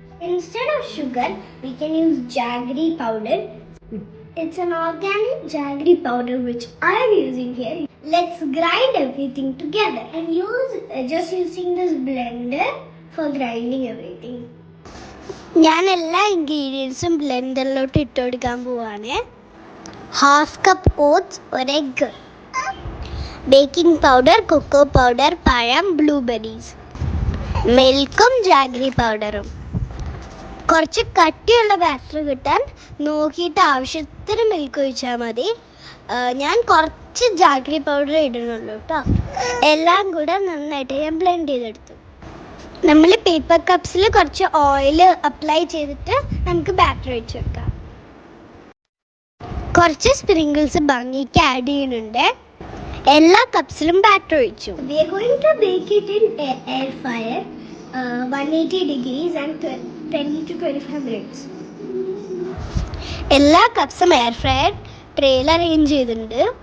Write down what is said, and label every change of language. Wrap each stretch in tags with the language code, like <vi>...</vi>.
<en>Instead of sugar, we can use jaggery powder. It's an organic jaggery powder which I am using here. Let's grind everything together and just using this blender for grinding everything.</en> <ml>ഞാൻ എല്ലാ ഇൻഗ്രീഡിയൻസും ബ്ലെൻഡറിലോട്ട് ഇട്ട് കൊടുക്കാൻ പോവാണ്. 1/2 cup oats, ഒരു egg, baking powder, cocoa powder, പഴം, blueberries, മിൽക്കും jaggery പൗഡറും. കുറച്ച് കട്ടിയുള്ള ബാറ്റർ കിട്ടാൻ നോക്കിയിട്ട് ആവശ്യത്തിന് മിൽക്ക് ഒഴിച്ചാൽ മതി. ഞാൻ കുറച്ച് ജാഗ്രി പൗഡർ ഇടുന്നുള്ളൂ കേട്ടോ. എല്ലാം കൂടെ നന്നായിട്ട് ഞാൻ ബ്ലെൻഡ് ചെയ്തെടുത്തു. നമ്മൾ പേപ്പർ കപ്സിൽ കുറച്ച് ഓയിൽ അപ്ലൈ ചെയ്തിട്ട് നമുക്ക് ബാറ്റർ ഒഴിച്ച് വെക്കാം. കുറച്ച് സ്പ്രിങ്കിൾസ് ഭംഗിക്ക് ആഡ് ചെയ്യുന്നുണ്ട്. എല്ലാ കപ്സിലും ബാറ്റർ ഒഴിച്ചു.</ml> <en>We are going to bake it in air fryer 180 degrees and 20 to 25 minutes.</en> <ml>എല്ലാ കപ്സും എയർ ഫ്രയർ ട്രേയിൽ അറേഞ്ച് ചെയ്തിട്ടുണ്ട്.</ml>